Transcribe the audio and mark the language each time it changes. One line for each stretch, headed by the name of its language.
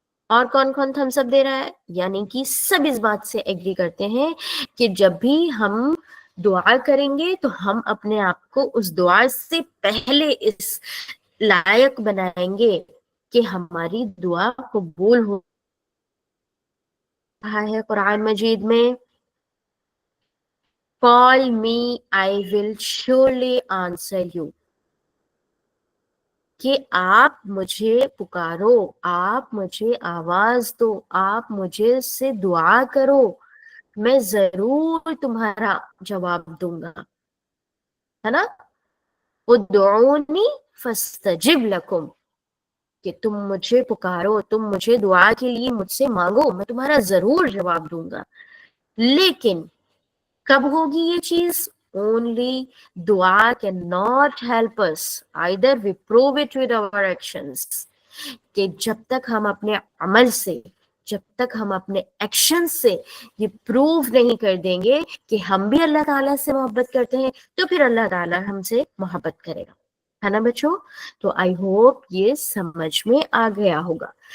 Urdu: اور کون کون تھمس اپ دے رہا ہے؟ یعنی کہ سب اس بات سے ایگری کرتے ہیں کہ جب بھی ہم دعا کریں گے تو ہم اپنے آپ کو اس دعا سے پہلے اس لائق بنائیں گے کہ ہماری دعا قبول ہو رہا ہے قرآن مجید میں.
English: Call me, I will surely answer you.
Urdu: کہ آپ مجھے پکارو، آپ مجھے آواز دو، آپ مجھے سے دعا کرو، میں ضرور تمہارا جواب دوں گا، ہے نا؟
Arabic: ادعونی فاستجب لکم،
Urdu: کہ تم مجھے پکارو، تم مجھے دعا کے لیے مجھ سے مانگو، میں تمہارا ضرور جواب دوں گا. لیکن کب ہوگی یہ چیز؟
English: Only دعا cannot help us. Either we prove it with our actions.
Urdu: کہ جب تک ہم اپنے عمل سے، جب تک ہم اپنے ایکشن سے یہ پروو نہیں کر دیں گے کہ ہم بھی اللہ تعالیٰ سے محبت کرتے ہیں، تو پھر اللہ تعالیٰ ہم سے محبت کرے گا، ہے نا بچوں؟ تو آئی ہوپ یہ سمجھ میں آ گیا ہوگا.